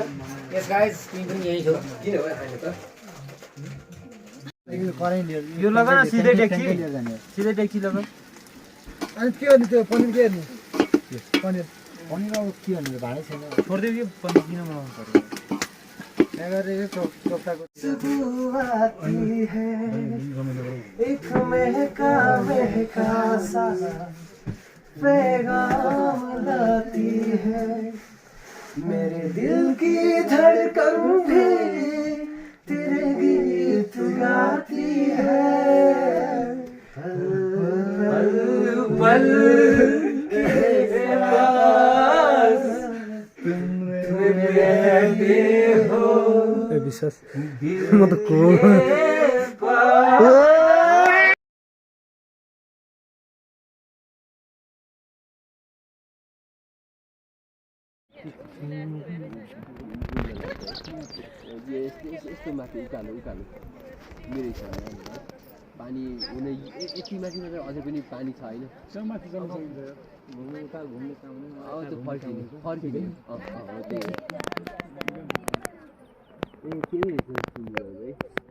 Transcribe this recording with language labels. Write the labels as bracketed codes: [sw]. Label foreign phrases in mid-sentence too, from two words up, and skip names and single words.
[ne] यो लगा न सिधै डेक्ची लगा अनि के गर्ने त्यो पनिर के हेर्ने पनिर पनिर अब के भन्नु भाडै छैन छोडिदियो कि पनिर किन बनाउनु पर्यो [hi] मेरे दिल की धड़कन भी तेरे गीत गाती है पल के पास तुम रहते हो विश्वास म त को [ne] यस्तो माथि उकालो मेरो हिसाबमा पानी हुने यति माथि मात्र अझै पनि पानी छ होइन त्यो फर्किने हो त्यही